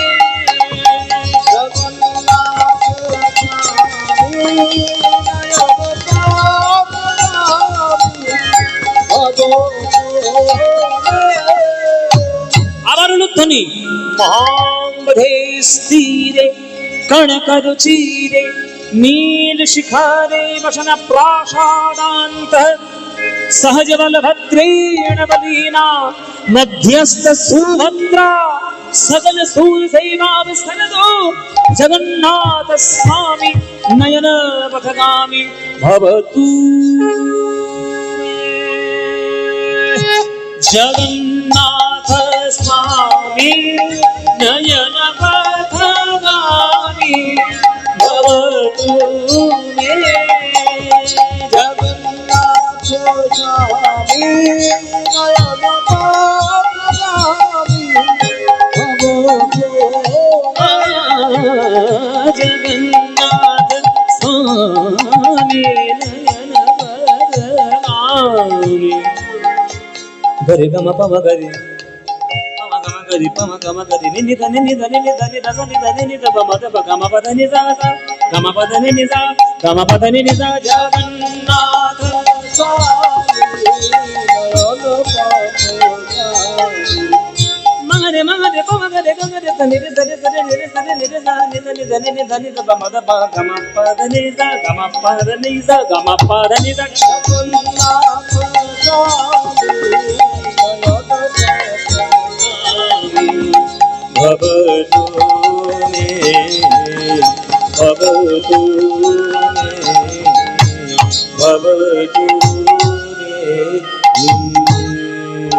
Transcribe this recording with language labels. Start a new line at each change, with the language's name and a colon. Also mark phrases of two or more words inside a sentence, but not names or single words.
Bangla: আবার উলুধ্বনি।
Sanskrit: মহাম্বধে স্থিরে কণকরুচিরে নীল শিখারে বসন প্রাসাদান্ত सहज बलभद्रेण बलीना मध्यस्थ सुभद्रा सकल सूरसेवाविस्तरदो जगन्नाथ स्वामी नयन पथगामी भवतु। जगन्नाथ स्वामी नयन पथगामी भवतु मे। জগন্নাথ স্বামী নয়ন পথগামী। গরে গম পম গরে পম গম গরে পম গম গরে নি নি নি নি নি নি নি নি নি নি পম দ প গম পদ নি যা গম পদ নি নি যা গম পদ নি নি যা। জগন্নাথ মগরে মগরে পমগরে গগরে ধনি রে ধনি ধনি রে ধনি রে ধনি ধনি ধনি রে ধনি দ মদ প গম পদ নি যা গম পদ নি যা গম পদ নি যা। ভবতু মে ভবতু মে ভবতু মে।